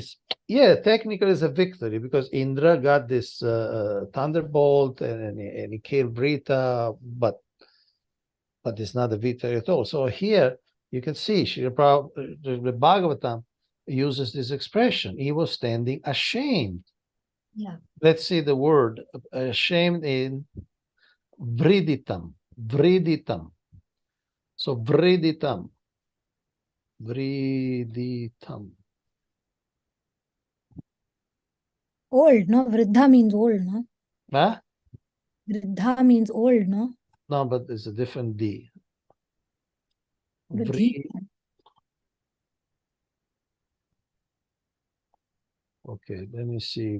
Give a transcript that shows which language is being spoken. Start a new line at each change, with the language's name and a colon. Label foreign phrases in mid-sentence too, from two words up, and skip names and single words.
English: Technically it's a victory because Indra got this thunderbolt and he killed Brita, but it's not a victory at all. So here you can see the Bhagavatam uses this expression. He was standing ashamed. Yeah. Let's see the word ashamed in vriditam. Vriditam. So vriditam. Vriditam. Old, no? Vriddha means old, no? Huh? Vriddha means old, no? No, but it's a different D. Okay, let me see.